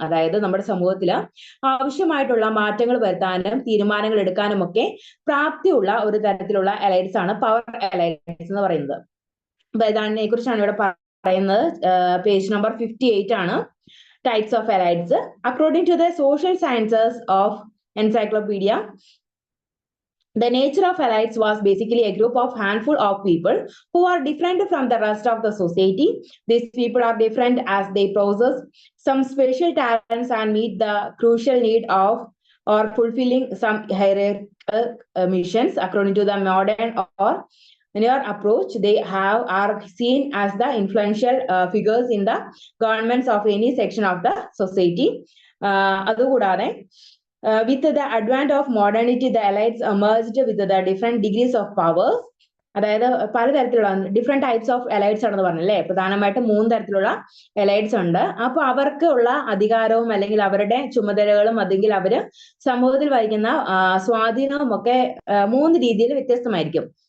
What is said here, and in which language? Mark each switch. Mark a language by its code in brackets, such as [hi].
[ml] അതായത് നമ്മുടെ സമൂഹത്തിൽ ആവശ്യമായിട്ടുള്ള മാറ്റങ്ങൾ വരുത്താനും തീരുമാനങ്ങൾ എടുക്കാനും ഒക്കെ പ്രാപ്തിയുള്ള ഒരു തരത്തിലുള്ള എലൈറ്റ്സ് ആണ് പവർ എലൈറ്റ്സ് എന്ന് പറയുന്നത്. അപ്പൊ ഇതിനെ കുറിച്ചാണ് ഇവിടെ പറയുന്നത്. പേജ് നമ്പർ 58 ആണ്. [en] Types of elites according to the social sciences of encyclopaedia. The nature of elites was basically a group of handful of people who are different from the rest of the society. These people are different as they possess some special talents and meet the crucial need of or fulfilling some hierarchical missions. According to the modern or newer approach, they are seen as the influential figures in the governments of any section of the society. [ml] അതുകൂടാതെ [en] with the advent of modernity, the elites emerged with the different degrees of powers. [ml] അതായത് പലതരത്തിലുള്ള different types of elites ആണെന്ന് പറഞ്ഞല്ലേ. പ്രധാനമായിട്ടും 3 തരത്തിലുള്ള elites ഉണ്ട്. അപ്പൊ അവർക്ക് ഉള്ള അധികാരവും അല്ലെങ്കിൽ അവരുടെ ചുമതലകളും അല്ലെങ്കിൽ അവര് സമൂഹത്തിൽ വഹിക്കുന്ന സ്വാധീനവും ഒക്കെ 3 രീതിയിൽ വ്യത്യസ്തമായിരിക്കും.